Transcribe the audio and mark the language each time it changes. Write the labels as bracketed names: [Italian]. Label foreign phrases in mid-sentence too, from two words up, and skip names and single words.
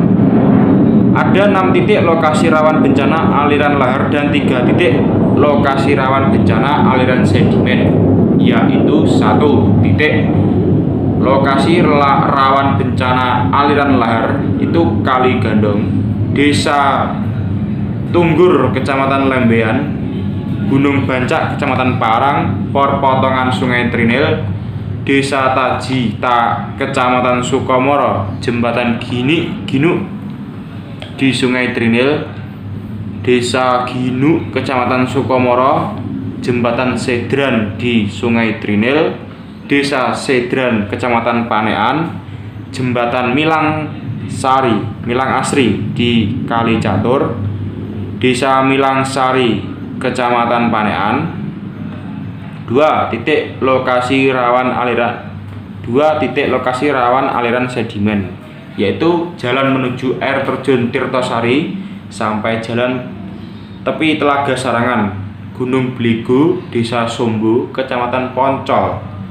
[Indonesian] Ada 6 titik lokasi rawan bencana aliran lahar dan 3 titik lokasi rawan bencana aliran sedimen, yaitu 1 titik lokasi rawan bencana aliran lahar itu Kali Gandong, Desa Tunggur, Kecamatan Lembean, Gunung Bancak, Kecamatan Parang, perpotongan Sungai Trinil, Desa Tajita, Kecamatan Sukomoro, Jembatan Ginu di Sungai Trinil, Desa Ginu, Kecamatan Sukomoro, Jembatan Sedran di Sungai Trinil, Desa Sedran, Kecamatan Panean, Jembatan Milang Asri di Kali Catur, Desa Milang Sari, Kecamatan Panean. 2 titik lokasi rawan aliran sedimen, yaitu jalan menuju air terjun Tirtosari sampai jalan tepi Telaga Sarangan, Gunung Bligo, Desa Sombo, Kecamatan Poncol.